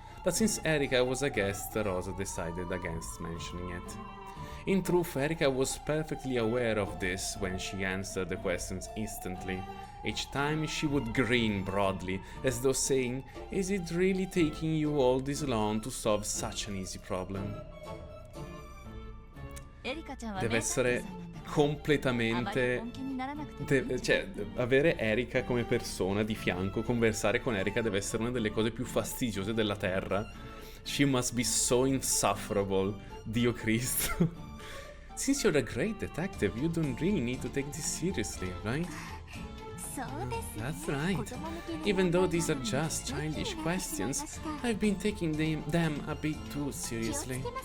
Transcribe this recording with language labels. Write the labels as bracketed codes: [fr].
[en] But since Erika was a guest, Rosa decided against mentioning it. In truth, Erika was perfectly aware of this when she answered the questions instantly. Each time she would grin broadly, as though saying, "Is it really taking you all this long to solve such an easy problem?" [it] Deve essere completamente... cioè, avere Erika come persona di fianco, conversare con Erika deve essere una delle cose più fastidiose della Terra. [en] She must be so insufferable, [it] Dio Cristo. [en] Since you're a great detective, you don't really need to take this seriously, right? That's right. Even though these are just childish questions, I've been taking them a bit too seriously.